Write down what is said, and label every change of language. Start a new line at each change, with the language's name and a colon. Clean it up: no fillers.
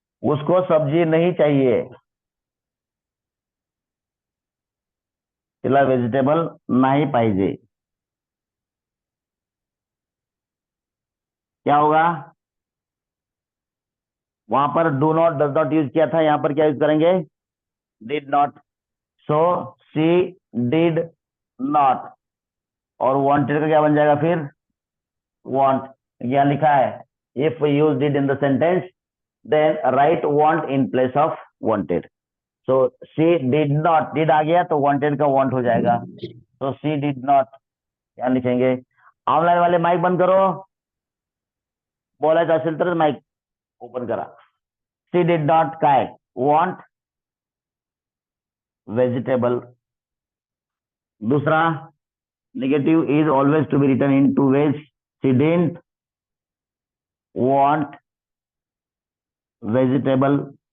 Hindi: उसको सब्जी नहीं चाहिए,
Marathi: तिला वेजिटेबल नहीं पाहिजे,
Hindi: क्या होगा, वहां पर
English: do not does not
Hindi: use किया था, यहां पर क्या यूज करेंगे,
English: Did not. So she did not,
Hindi: और वांटेड का क्या बन जाएगा फिर, वांट. यहां लिखा है
English: If use did in the sentence then write want in place of wanted. So she did not, did
Hindi: आ गया तो
English: wanted का want
Hindi: हो जाएगा.
English: So she did not,
Hindi: क्या लिखेंगे? ऑनलाइन वाले माइक बंद करो.
Marathi: बोलायचं असेल तर माइक ओपन करा.
English: She did not
Marathi: काय
English: want vegetable.
Hindi: दूसरा
English: negative is always to be written in two ways. She didn't want vegetable.